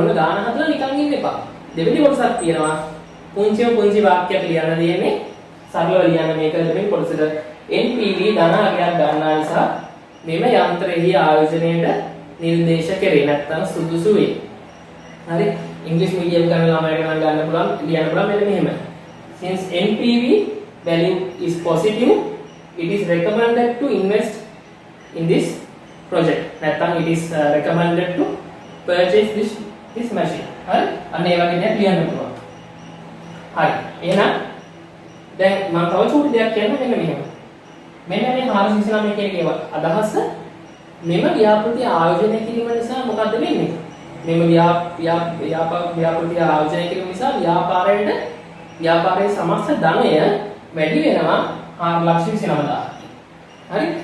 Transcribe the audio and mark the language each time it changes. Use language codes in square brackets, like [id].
[si] ඔන්න දාන හදලා නිකන් ඉන්න එපා. දෙවෙනි කොටසක් තියෙනවා. පුංචි වාක්‍යයක් ලියන්න දෙන්නේ. සරලව ලියන්න මේක දෙවෙනි කොටසට NPV ධනාගයක් ගන්නා නිසා මෙම යන්ත්‍රයෙහි ආයෝජනයට නිර්දේශ කෙරේ නැත්නම් සුදුසු වේ. හරි ඉංග්‍රීසි මීඩියම් කරන ළමයට නම් ගන්න පුළුවන් ලියන්න පුළුවන් මෙන්න මෙහෙම. [en] Since NPV value is positive, it is recommended to invest in this project. [si] නැත්නම් [en] it is recommended to purchase this machine. [si] හරි අන්න ඒ වගේ දෙයක් ලියන්න පුළුවන්. හරි එහෙනම් දැන් මම තව චූටි දෙයක් කියන්න මෙන්න මෙහෙම. මෙන්න මේ 429 එකේ අදහස මෙම ව්‍යාපෘතිය ආයෝජනය කිරීම නිසා මොකද්ද වෙන්නේ? මෙම ව්‍යාපෘතිය ආයෝජනය කිරීම නිසා ව්‍යාපාරයේ සමස්ත ධනය වැඩි වෙනවා 4,29,000. හරි?